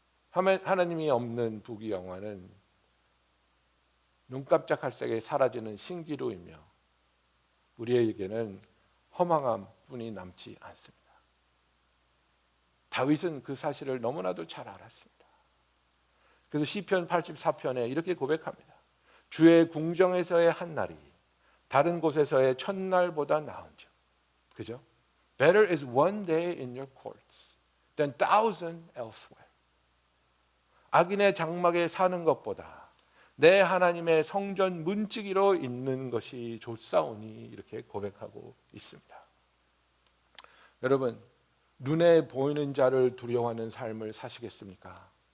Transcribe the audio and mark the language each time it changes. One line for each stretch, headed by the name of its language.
Korean: 하나님이 없는 부귀영화는 눈 깜짝할 새에 사라지는 신기루이며 우리에게는 허망함 뿐이 남지 않습니다. 다윗은 그 사실을 너무나도 잘 알았습니다. 그래서 시편 84편에 이렇게 고백합니다. 주의 궁정에서의 한 날이 다른 곳에서의 첫날보다 나은즉. 그죠?
English: Better is one day in your courts than thousand elsewhere.
Korean: 악인의 장막에 사는 것보다 내 하나님의 성전 문지기로 있는 것이 좋사오니 이렇게 고백하고 있습니다. 여러분, 눈에 보이는 자를 두려워하는 삶을 사시겠습니까?